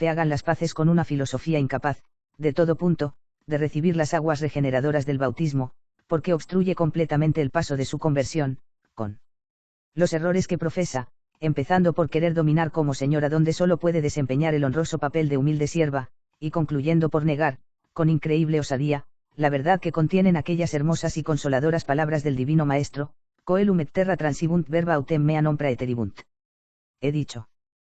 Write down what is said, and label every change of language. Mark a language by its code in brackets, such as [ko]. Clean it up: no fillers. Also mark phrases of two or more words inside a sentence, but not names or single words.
[es] fe hagan las paces con una filosofía incapaz, de todo punto, de recibir las aguas regeneradoras del bautismo, porque obstruye completamente el paso de su conversión, con los errores que profesa, empezando por querer dominar como señora donde solo puede desempeñar el honroso papel de humilde sierva, y concluyendo por negar, con increíble osadía, la verdad que contienen aquellas hermosas y consoladoras palabras del Divino Maestro, [la] coelum et terra transibunt verba autem mea non praeteribunt. [es] He dicho.